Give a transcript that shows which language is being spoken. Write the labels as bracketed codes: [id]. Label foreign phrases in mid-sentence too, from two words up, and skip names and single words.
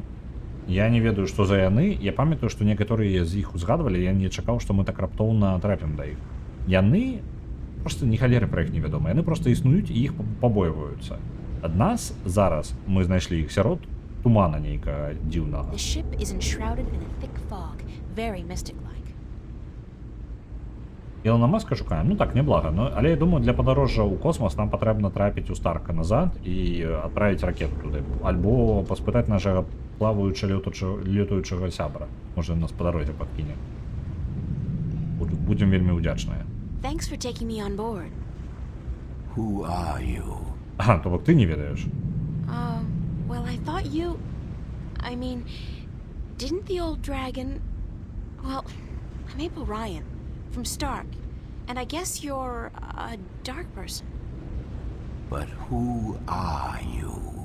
[be] Я не ведаю, што за яны. Я памятаю, што некаторыя з іх узгадвалі, я не чакаў, што мы так раптоўна трапім да іх. Яны просто ні халеры пра іх не вядома. Яны проста існуюць і іх пабойваюцца. Ад нас зараз мы знайшлі іх сярод тумана нейкага дзіўнага. [en] The ship is enshrouded in a thick fog, very mystic-like. [be] Ілона Маска шукаем, ну так, неблага, но, але я думаю, для падарожжа ў космос нам патрэбна трапіць у Старка назад і адправіць ракету туды, альбо паспытаць нашага летаючага сябра. Можа, нас па дарозе падкіне. Будзем вельмі ўдзячныя. [en] Thanks for taking me on board. Who are you? [be] Ага, то бок ты не ведаеш. [en] Well, I thought you... I mean, didn't the old dragon... Well, I'm April Ryan, from Stark, and I guess you're a dark person. But who are you?